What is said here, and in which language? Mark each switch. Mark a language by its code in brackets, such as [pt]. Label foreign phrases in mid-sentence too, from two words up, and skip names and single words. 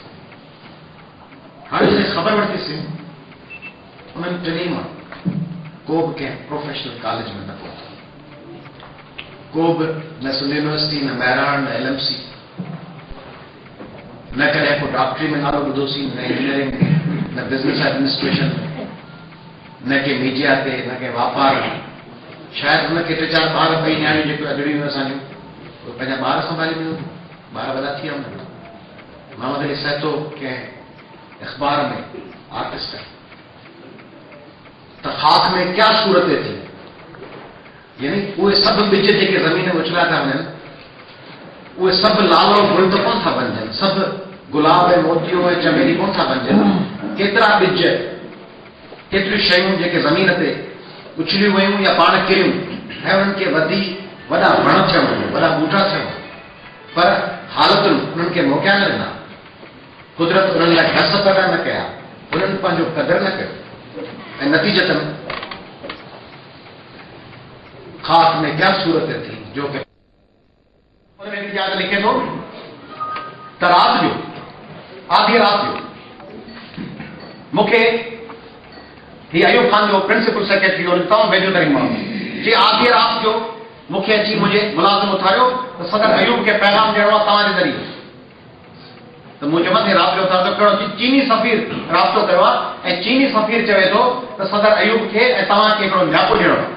[sd] हाणे जॾहिं ख़बर वरितीसीं उन्हनि टिनी मां को बि कंहिं [en] professional college [sd] में न पहुतो, को बि न सिंध यूनिवर्सिटी, न महराण, न LMC, न कॾहिं को डॉक्टरी में नालो ॿुधोसीं, न इंजीनियरिंग, न [en] business administration, [sd] न के मीडिया ते, न के वापार में। शायदि हुनखे 3 4 ॿार ॿई न्याणियूं जेके अॻड़ियूं हुयूं असांजूं, उहे पंहिंजा ॿार संभाले ॾिनो, ॿार वॾा थी विया हूंदा। मोहम्मद अली सैतो कंहिं अख़बार में आर्टिस्ट आहे त खाक में क्या सूरतें थी, यानी उहे सभु ॿिज जेके ज़मीन में उछलिया था वञनि, उहे सभु लाल और गुल त कोन था बणजनि, सभु गुलाब ऐं मोतियो ऐं चमेली कोन था बणजनि, केतिरा ॿिज, केतिरियूं शयूं जेके ज़मीन ते उछलियूं वयूं या पाण किरियूं ऐं उन्हनि खे वॾा वण थियनि, वॾा ॿूटा थियनि, पर हालतुनि उन्हनि खे मौक़िया न ॾिना। कुदरत उन्हनि लाइ घस पैदा न कया, उन्हनि पंहिंजो क़दुरु न कयो ऐं नतीजतन खाक में क्या सूरत थी जो कि उनमें यादि लिखे थो त राति जो आधी राति जो मूंखे ही अयूब खान जो [en] principal secretary [sd] और तमामु वेझो तरीन माण्हू जी आधी राति जो मूंखे अची मुंहिंजे मुलाज़िम उथारियो त सदर अयूब खे पैगाम ॾियणो आहे तव्हांजे ज़रिए। त मूं चयोमांसि राति जो उथारियो कहिड़ो? चीनी सफ़ीर राब्तो कयो आहे ऐं चीनी सफ़ीर चवे थो त सदर अयूब खे ऐं तव्हांखे हिकिड़ो न्यापो ॾियणो आहे।